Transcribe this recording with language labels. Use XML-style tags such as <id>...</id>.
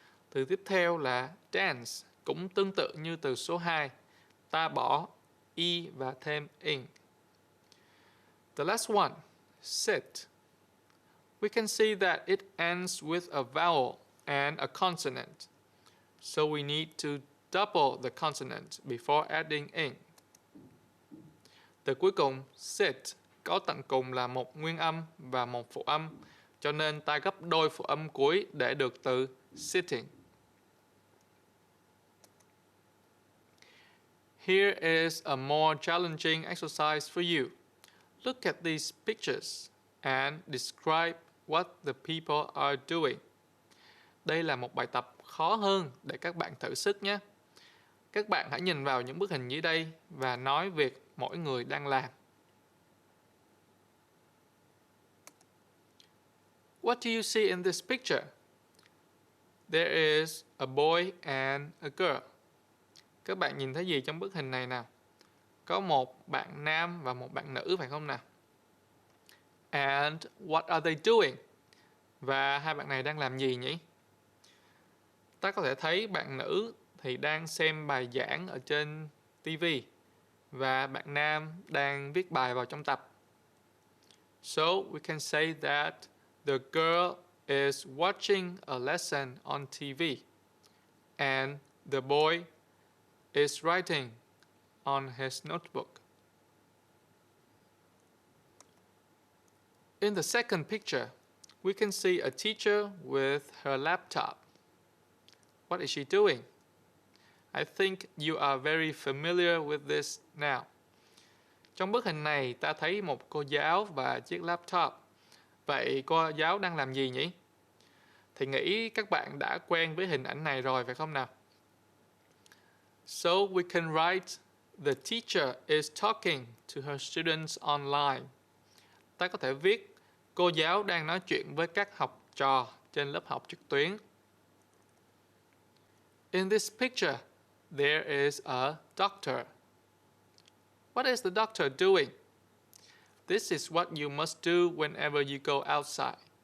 <vi>Từ tiếp theo là dance, cũng tương tự như từ số 2. Ta bỏ E và thêm ing.</vi> <en>The last one, sit. We can see that it ends with a vowel and a consonant. So we need to double the consonant before adding ing.</en> <vi>Từ cuối cùng, sit, có tận cùng là một nguyên âm và một phụ âm, cho nên ta gấp đôi phụ âm cuối để được từ sitting.</vi> <en>Here is a more challenging exercise for you. Look at these pictures and describe what the people are doing.</en> <vi>Đây là một bài tập khó hơn để các bạn thử sức nhé. Các bạn hãy nhìn vào những bức hình dưới đây và nói việc mỗi người đang làm.</vi> <en>What do you see in this picture? There is a boy and a girl.</en> <vi>Các bạn nhìn thấy gì trong bức hình này nào? Có một bạn nam và một bạn nữ, phải không nào?</vi> <en>And what are they doing?</en> <vi>Và hai bạn này đang làm gì nhỉ? Ta có thể thấy bạn nữ thì đang xem bài giảng ở trên TV và bạn nam đang viết bài vào trong tập.</vi> <en>So we can say that The girl is watching a lesson on TV. And the boy is writing on his notebook. In the second picture, we can see a teacher with her laptop. What is she doing? I think you are very familiar with this now.</en> <vi>Trong bức hình này, ta thấy một cô giáo và chiếc laptop. Vậy cô giáo đang làm gì nhỉ? Thì nghĩ các bạn đã quen với hình ảnh này rồi phải không nào?</vi> <en>So we can write, the teacher is talking to her students online.</en> <vi>Ta có thể viết, cô giáo đang nói chuyện với các học trò trên lớp học trực tuyến.</vi> <en>In this picture, there is a doctor. What is the doctor doing? This is what you must do whenever you go outside.</en>